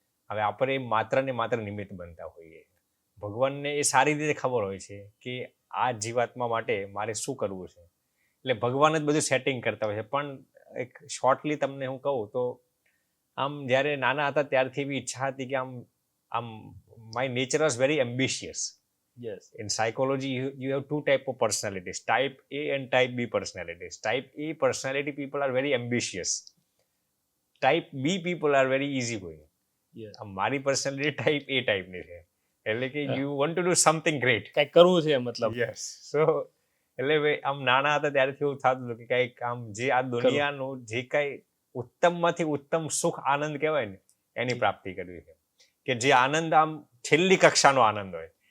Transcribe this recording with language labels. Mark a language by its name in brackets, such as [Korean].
[Gujarati] હવે આપણે માત્ર ને માત્ર નિમિત્ત બનતા હોઈએ. ભગવાનને એ સારી રીતે ખબર હોય છે કે આ જીવાત્મા માટે મારે શું કરવું છે, એટલે ભગવાન જ બધું સેટિંગ કરતા હોય છે. પણ એક શોર્ટલી તમને હું કહું તો આમ જ્યારે નાના હતા ત્યારથી એવી ઈચ્છા હતી કે આમ [English] My nature was very ambitious. Yes. In psychology, you have two type of personalities, type A and type B personalities. Type A personality people are very ambitious. Type B people are very easygoing. Yes. [Gujarati] મારી personality type A ટાઈપની છે, એટલે કે [English] You want to do something great. [Gujarati] કંઈક કરવું છે મતલબ. [English] Yes. [Gujarati] સો એટલે આમ નાના હતા ત્યારથી એવું થતું હતું કે કંઈક આમ જે આ દુનિયાનું જે કાંઈ ઉત્તમમાંથી ઉત્તમ સુખ આનંદ કહેવાય ને એની પ્રાપ્તિ કરવી છે. કે જે આનંદ આમ છેલ્લી કક્ષાનો આનંદ હોય